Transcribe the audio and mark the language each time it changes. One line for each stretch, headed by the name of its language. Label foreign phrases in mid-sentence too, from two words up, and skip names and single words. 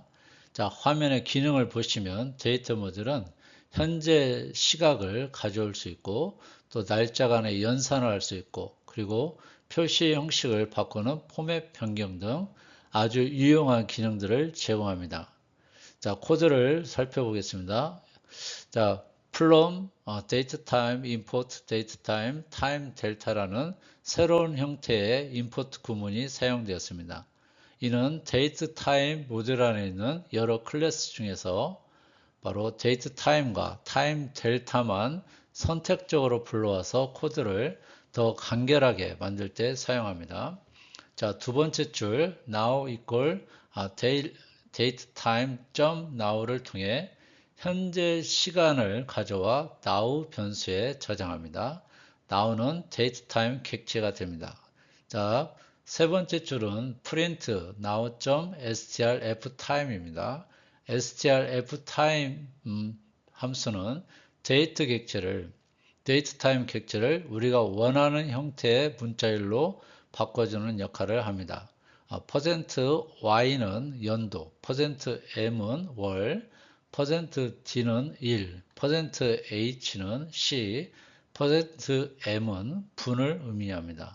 Korean: 자, 화면의 기능을 보시면 데이터 모듈은 현재 시각을 가져올 수 있고 또 날짜 간의 연산을 할 수 있고 그리고 표시 형식을 바꾸는 포맷 변경 등 아주 유용한 기능들을 제공합니다. 자, 코드를 살펴보겠습니다. 자,
English: from datetime, import datetime, time delta
Korean: 라는 새로운 형태의 import 구문이 사용되었습니다. 이는 datetime 모듈 안에 있는 여러 클래스 중에서 바로 datetime과 time delta만 선택적으로 불러와서 코드를 더 간결하게 만들 때 사용합니다. 자, 두 번째 줄
English: now equal datetime.now
Korean: 를 통해 현재 시간을 가져와 now 변수에 저장합니다. now는 datetime 객체가 됩니다. 자, 세 번째 줄은
English: print now.strftime
Korean: 입니다. strftime 함수는 datetime 객체를 우리가 원하는 형태의 문자열로 바꿔주는 역할을 합니다. %y는 연도, %m은 월, %d는 일, %h는 시, %m은 분을 의미합니다.